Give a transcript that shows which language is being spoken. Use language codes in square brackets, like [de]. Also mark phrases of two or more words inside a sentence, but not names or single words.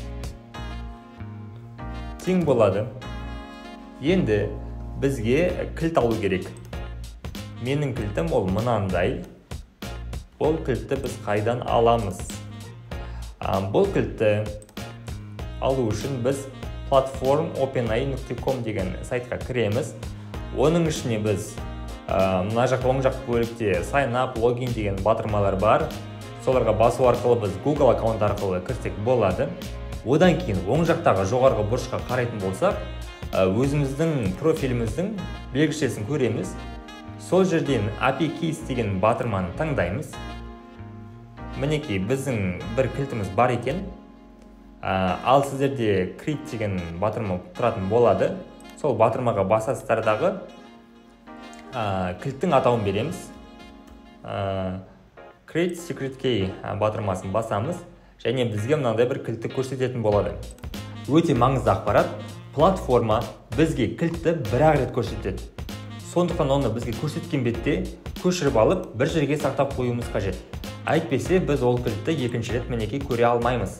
[kk] Тең болады. Енді бізге кілт алу керек. Менің кілтім ол мынандай. Бұл кілтті біз қайдан аламыз? Бұл кілтті алу үшін біз platform openai.com деген сайтқа кіреміз. Оның ішіне біз мына жақ оң жақ бөлікте [en] sign up, login [kk] деген батырмалар бар. Соларға басу арқылы біз Google аккаунт арқылы кірсек болады. Одан кейін оң жақтағы жоғарғы бұрышқа қарайтын болсақ, өзіміздің профиліміздің белгішесін көреміз. Сол жерден [en] API keys [kk] деген батырманы таңдаймыз. Мінекей біздің бір кілтіміз бар екен. Ал сіздерде create деген батырма тұратын болады. Сол батырмаға басасыздардағы кілттің атауын береміз. [en] Create secret key [kk] батырмасын басамыз. Және бізге мынандай бір кілтті көрсететін болады. Өте маңызды ақпарат. Платформа бізге кілтті бір-ақ рет көрсетеді. Сондықтан оны бізге көрсеткен бетте көшіріп алып, бір жерге сақтап қоюымыз қажет. Әйтпесе біз ол кілтті екінші рет мінекей көре алмаймыз.